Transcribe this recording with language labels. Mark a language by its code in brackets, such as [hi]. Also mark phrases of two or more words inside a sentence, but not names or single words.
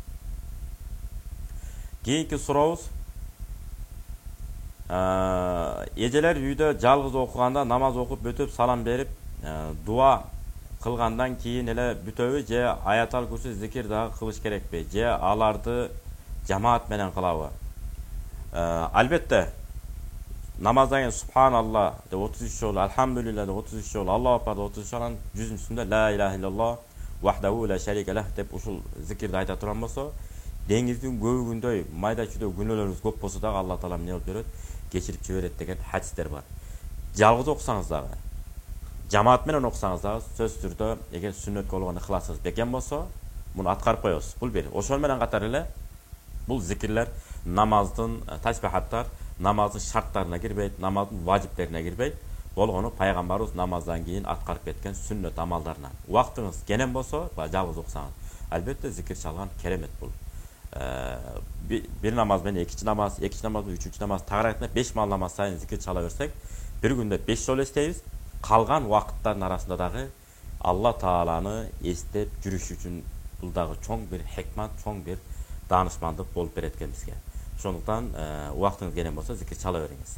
[ky] Кийинки сурообуз эжелер үйдө жалгыз окуганда намаз окуп бүтүп салам берип дуа кылгандан кийин эле бүтөбү же [ar] آية الكرسي [ky] зикир дагы кылыш керекпи же аларды жамаат менен кылабы? Албетте намаздан кийин субханалла деп 33 жолу, алхамдулилла деп 33 жолу, [ar] الله أكبر [ky] деп 33 жолу, жүзүнчүсүндө [ar] لا إله إلا الله وحده لا شريك له [ky] деп ушул зикирди айта турган болсо, деңиздин көбүгүндөй майда чүйдө күнөөлөрүбүз көп болсо дагы Алла таала эмне болуп берет? Кечирип жиберет деген хадистер бар. Жалгыз окусаңыз дагы, жамаат менен окусаңыз дагы сөзсүз түрдө эгер сүннөткө болгон ыхласыңыз бекем болсо, муну аткарып коесуз. Бул бир. Ошол менен катар эле бул зикирлер намаздын тасбихаттар намаздын шарттарына кирбейт, намаздын важиптерине кирбейт. Болгону пайгамбарыбыз намаздан кийин аткарып кеткен сүннөт амалдарына. Убактыңыз кенен болсо, жалгыз окусаңыз, албетте зикир чалган керемет бул. Bir namaz менен экинчи намаз, үчүнчү намаз тагыраатына 5 мал намаз сайын зикир чала берсек, bir күндө 5 жолу эстейбиз. Калган убакыттардын арасында дагы Алла Тааланы эстеп жүрүш үчүн бул дагы чоң бир хикмат, чоң бир даанышмандык болуп берет экен бизге. Ошондуктан убактыңыз кенен болсо зикир чала бериңиз.